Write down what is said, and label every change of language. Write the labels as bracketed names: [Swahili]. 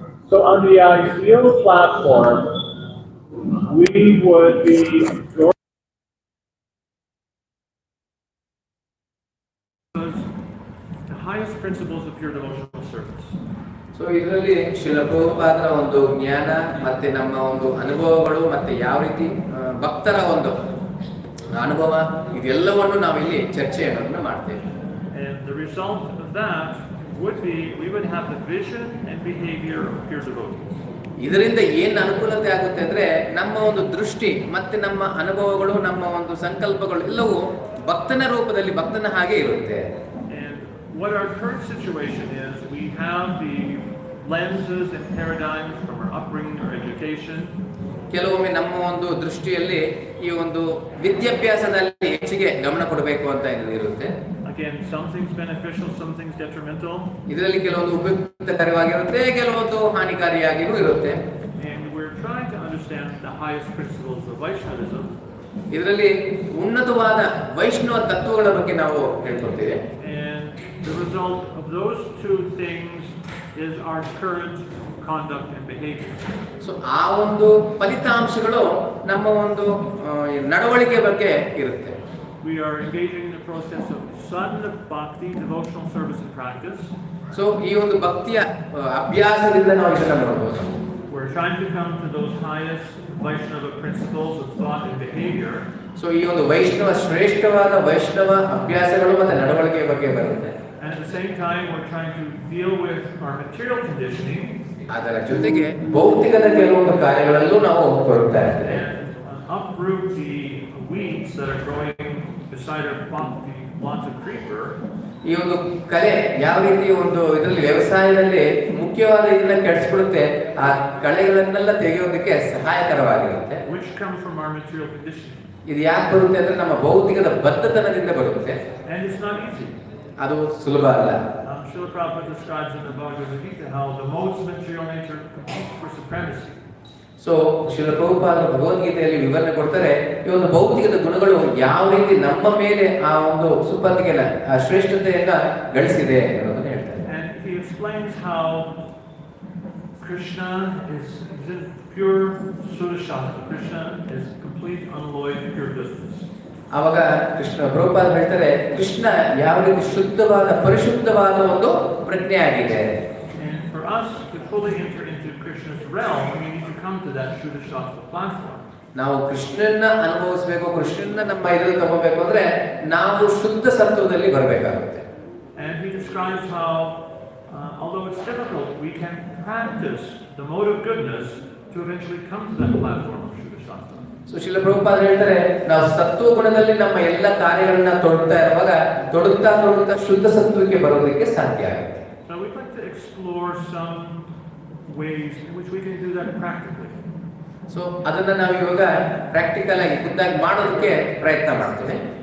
[English] So on the ideal platform, we would be the highest principles of pure devotional service. [Kannada] So ಇದರಲ್ಲಿ ಶ್ರೀಲ ಪ್ರಭುಪಾದರ ಒಂದು ಜ್ಞಾನ ಮತ್ತೆ ನಮ್ಮ ಒಂದು ಅನುಭವಗಳು ಮತ್ತೆ ಯಾವ ರೀತಿ ಭಕ್ತರ ಒಂದು ಅನುಭವ ಇದೆಲ್ಲವನ್ನು ನಾವಿಲ್ಲಿ ಚರ್ಚೆಯನ್ನು ಮಾಡ್ತೇವೆ. [English] And the result of that would be we would have the vision and behavior of pure devotees. [Kannada] ಇದರಿಂದ ಏನು ಅನುಕೂಲತೆ ಆಗುತ್ತೆ ಅಂದ್ರೆ ನಮ್ಮ ಒಂದು ದೃಷ್ಟಿ ಮತ್ತೆ ನಮ್ಮ ಅನುಭವಗಳು ನಮ್ಮ ಒಂದು ಸಂಕಲ್ಪಗಳು ಎಲ್ಲವೂ ಭಕ್ತನ ರೂಪದಲ್ಲಿ ಭಕ್ತನ ಹಾಗೆ ಇರುತ್ತೆ. [English] And what our current situation is, we have the lenses and paradigms from our upbringing or education. [Kannada] ಕೆಲವೊಮ್ಮೆ ನಮ್ಮ ಒಂದು ದೃಷ್ಟಿಯಲ್ಲಿ ಈ ಒಂದು ವಿದ್ಯಾಭ್ಯಾಸದಲ್ಲಿ ಹೆಚ್ಚಿಗೆ ಗಮನ ಕೊಡಬೇಕು ಅಂತ ಇರುತ್ತೆ. [English] Again, some things beneficial, some things detrimental. [Kannada] ಇದರಲ್ಲಿ ಕೆಲವೊಂದು ಉಪಯುಕ್ತಕರವಾಗಿರುತ್ತೆ, ಕೆಲವೊಂದು ಹಾನಿಕಾರಿಯಾಗಿಯೂ ಇರುತ್ತೆ. [English] And we're trying to understand the highest principles of Vaishnavism. [Kannada] ಇದರಲ್ಲಿ ಉನ್ನತವಾದ ವೈಷ್ಣವ ತತ್ವಗಳ ಬಗ್ಗೆ ನಾವು ಹೇಳ್ಕೊಳ್ತೇವೆ. [English] And the result of those two things is our current conduct and behavior. [Kannada] So ಆ ಒಂದು ಫಲಿತಾಂಶಗಳು ನಮ್ಮ ಒಂದು ನಡವಳಿಕೆ ಬಗ್ಗೆ ಇರುತ್ತೆ. [English] We are engaging in the process of sadhana bhakti, devotional service and practice. [Kannada] So ಈ ಒಂದು ಭಕ್ತಿಯ ಅಭ್ಯಾಸದಿಂದ ನಾವು ಇದನ್ನ ನೋಡಬಹುದು. [English] We're trying to come to those highest Vaishnava principles of thought and behavior. [Kannada] So ಈ ಒಂದು ವೈಷ್ಣವ ಶ್ರೇಷ್ಠವಾದ ವೈಷ್ಣವ ಅಭ್ಯಾಸಗಳು ಮತ್ತೆ ನಡವಳಿಕೆಯ ಬಗ್ಗೆ ಬರುತ್ತೆ. [English] And at the same time, we're trying to deal with our material conditioning. [Kannada] ಅದರ ಜೊತೆಗೆ ಭೌತಿಕದ ಕೆಲವೊಂದು ಕಾರ್ಯಗಳಲ್ಲೂ ನಾವು ಕೊಡ್ತಾ ಇರ್ತೇವೆ. [English] And uproot the weeds that are growing beside our bhakti lanta creeper. [Kannada] ಈ ಒಂದು ಕಲೆ ಯಾವ ರೀತಿ ಒಂದು ಇದರಲ್ಲಿ ವ್ಯವಸಾಯದಲ್ಲಿ ಮುಖ್ಯವಾದ ಇದನ್ನ ಕೆಡಿಸ್ಬಿಡುತ್ತೆ, ಆ ಕಳೆಗಳನ್ನೆಲ್ಲ ತೆಗೆಯೋದಕ್ಕೆ ಸಹಾಯಕರವಾಗಿರುತ್ತೆ. [English] Which come from our material conditioning. [Kannada] ಇದು ಯಾಕೆ ಬರುತ್ತೆ ಅಂದ್ರೆ ನಮ್ಮ ಭೌತಿಕದ ಬದ್ಧತನದಿಂದ ಬರುತ್ತೆ. [English] And it's not easy. [Kannada] ಅದು ಸುಲಭ ಅಲ್ಲ. [English] Srila Prabhupada describes in the Bhagavad Gita how the modes of material nature compete for supremacy. [Kannada] So Srila Prabhupada ಭಗವದ್ಗೀತೆಯಲ್ಲಿ ವಿವರಣೆ ಕೊಡ್ತಾರೆ, ಈ ಒಂದು ಭೌತಿಕದ ಗುಣಗಳು ಯಾವ ರೀತಿ ನಮ್ಮ ಮೇಲೆ ಆ ಒಂದು ಸುಪ್ಪತ್ತಿಗೆನ ಆ ಶ್ರೇಷ್ಠತೆಯನ್ನ ಗಳಿಸಿದೆ ಅನ್ನೋದನ್ನ ಹೇಳ್ತಾರೆ. [English] And he explains how Krishna is in pure Sudashasana. Krishna is complete, unalloyed, pure business. [Kannada] ಆವಾಗ ಕೃಷ್ಣ ಪ್ರಭುಪಾದ ಹೇಳ್ತಾರೆ, ಕೃಷ್ಣ ಯಾವ ರೀತಿ ಶುದ್ಧವಾದ ಪರಿಶುದ್ಧವಾದ ಒಂದು ಪ್ರಜ್ಞೆ ಆಗಿದೆ. [English] And for us to fully enter into Krishna's realm, we need to come to that Sudashasana platform. [Kannada] ನಾವು ಕೃಷ್ಣನ್ನ ಅನುಭವಿಸಬೇಕು, ಕೃಷ್ಣನ್ನ ನಮ್ಮ ಇದರಲ್ಲಿ ತಗೋಬೇಕು ಅಂದ್ರೆ ನಾವು ಶುದ್ಧ ಸತ್ವದಲ್ಲಿ ಬರಬೇಕಾಗುತ್ತೆ. [English] And he describes how, although it's difficult, we can practice the mode of goodness to eventually come to that platform of Sudashasana. [Kannada] So Srila Prabhupada ಹೇಳ್ತಾರೆ, ನಾವು ಸತ್ವ ಗುಣದಲ್ಲಿ ನಮ್ಮ ಎಲ್ಲ ಕಾರ್ಯಗಳನ್ನ ತೊಡುತ್ತಾ ಇರುವಾಗ ತೊಡುತ್ತಾ ಶುದ್ಧ ಸತ್ವಕ್ಕೆ ಬರೋದಕ್ಕೆ ಸಾಧ್ಯ ಆಗುತ್ತೆ. [English] So we'd like to explore some ways in which we can do that practically. [Kannada] So ಅದನ್ನ ನಾವು ಇವಾಗ ಪ್ರಾಕ್ಟಿಕಲ್ ಆಗಿ ಖುದ್ದಾಗಿ ಮಾಡೋದಕ್ಕೆ ಪ್ರಯತ್ನ ಮಾಡ್ತೇವೆ.